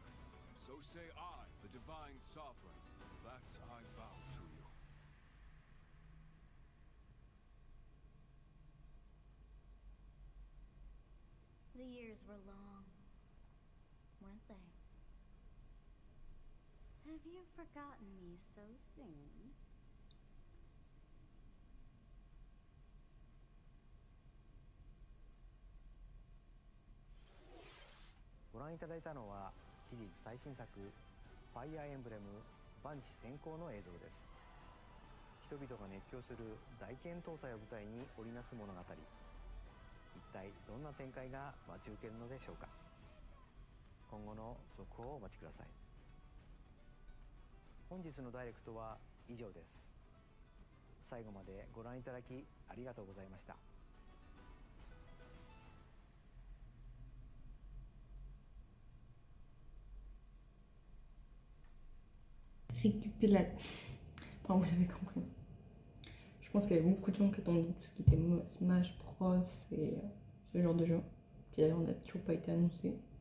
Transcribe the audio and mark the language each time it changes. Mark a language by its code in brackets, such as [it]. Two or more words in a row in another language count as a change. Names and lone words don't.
[en] So say I, the divine sovereign, that I vow to you. The years were long, weren't they? Have you forgotten me so soon? [ja] ご覧いただいたのはシリーズ最新作「ファイアーエンブレム万地先行」の映像です。人々が熱狂する大剣闘祭を舞台に織りなす物語、一体どんな展開が待ち受けるのでしょうか。今後の続報をお待ちください。本日のダイレクトは以上です。最後までご覧いただきありがとうございました。 [fr] Récupérer. Enfin, vous avez compris. Je pense qu'il y avait beaucoup de gens qui attendaient tout ce qui était Smash Bros et ce genre de jeu, qui d'ailleurs n'a toujours pas été annoncé.